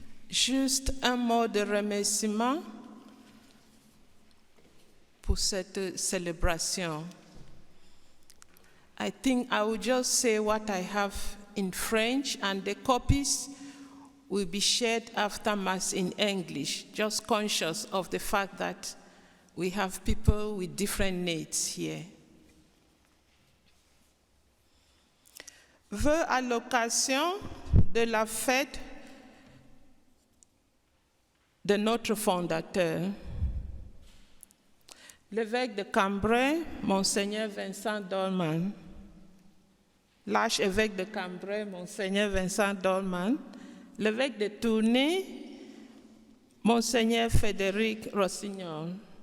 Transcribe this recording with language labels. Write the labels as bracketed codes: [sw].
[fr] Juste un mot de remerciement pour cette célébration. [en] I think I will just say what I have in French, and the copies will be shared after Mass in English, just conscious of the fact that we have people with different needs here. [fr] Vœux à l'occasion de la fête de notre fondateur, l'évêque de Cambrai, Monseigneur Vincent Dolman, l'archevêque de Cambrai, Monseigneur Vincent Dolman, l'évêque de Tournai, Monseigneur Frédéric Rossignol,